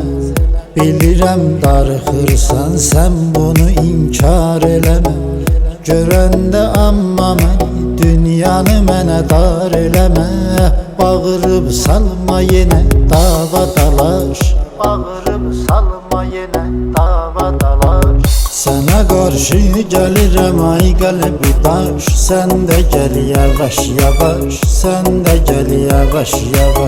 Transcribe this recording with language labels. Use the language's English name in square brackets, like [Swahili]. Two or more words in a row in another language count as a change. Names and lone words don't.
[Azerbaijani] Bilirəm darıxırsan, sən bunu inkar eləmə. Görəndə amma məni, dünyanı mənə dar eləmə. Bağırıb salma yenə dava dalaş, bağırıb salma yenə dava dalaş. [Turkish] Sana karşı gelirim ay kalbi daş, sen de gel yavaş yavaş, sen de gel yavaş yavaş.